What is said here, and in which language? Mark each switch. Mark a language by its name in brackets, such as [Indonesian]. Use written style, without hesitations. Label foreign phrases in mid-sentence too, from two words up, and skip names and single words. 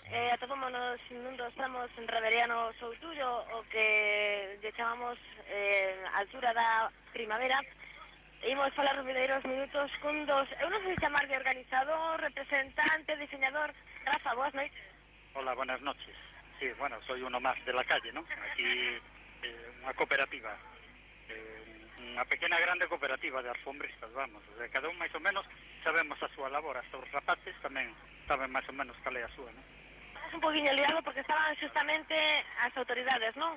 [Galician] Atopámonos nun dos tramos en Reveriano Soutullo, o que lle chamamos altura da primavera. Imos falar os videiros minutos cun dos, eu non sei chamar de organizador, representante, diseñador. Rafa, boas noites. [Spanish] Hola, buenas noches. Sí, bueno, soy uno más de la calle, ¿no? [Galician] Aquí unha cooperativa, unha pequena grande cooperativa de alfombristas, vamos. De cada un máis ou menos sabemos a súa labor, hasta os rapaces tamén saben máis ou menos cal é a súa, ¿no? Estamos un poquinho liado porque estaban justamente as autoridades, non?